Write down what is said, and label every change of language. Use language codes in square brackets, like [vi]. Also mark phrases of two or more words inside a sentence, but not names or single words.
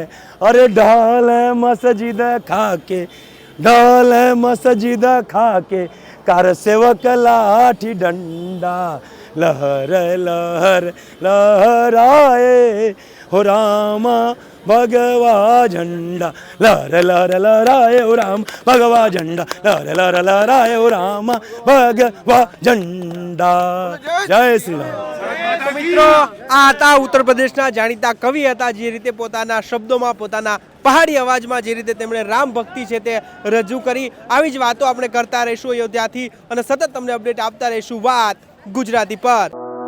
[hi] अरे ढाल मस्जिद खाके, ढाल मस्जिद खाके, कार सेवक लाठी डंडा, लहर लहर लहराए हो रामा भगवा झंडा, लहर लहर लहराए हो राम भगवा झंडा, लहर लहर लहराए हो रामा भगवा झंडा। जय श्री राम। [gu] તો મિત્રો આ હતા ઉત્તર પ્રદેશના જાણીતા કવિ હતા, જે રીતે પોતાના શબ્દોમાં પોતાના પહાડી અવાજમાં જે રીતે તેમણે રામ ભક્તિ છે તે રજૂ કરી। આવી જ વાતો આપણે કરતા રહીશું અયોધ્યાથી, અને સતત તમને અપડેટ આપતા રહીશું વાત ગુજરાતી પર।